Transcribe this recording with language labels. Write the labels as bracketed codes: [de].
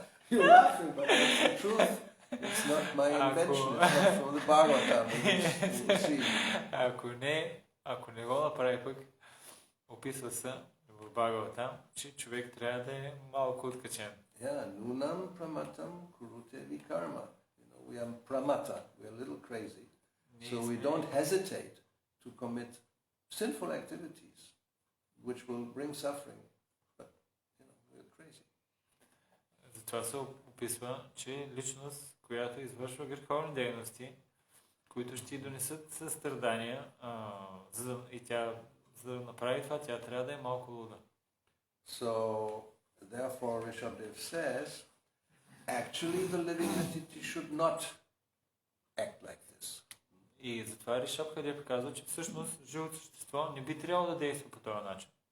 [en] You're laughing, but that's the truth. It's not my invention. It's not from the Bhagavatam. We'll see. [bg] Ако не го направи пък, описва се в Бхагаватам, че човек трябва да е малко откачен. [en] Yeah, [sa] nunam pramatam kurute vikarma. [en] We are pramata. We are a little crazy. So we don't hesitate to commit sinful activities, which will bring suffering. But, we are crazy. [bg] Затова се описва, че личност, която извършва греховни дейности, които ще донесат състрадания, за да направи това, тя трябва да е малко луда. [en] So, therefore, Rishabdev says, actually the living entity should not act like this. [bg] И затова Ришабдев казва, че всъщност живото същество не би трябвало да действа по този начин.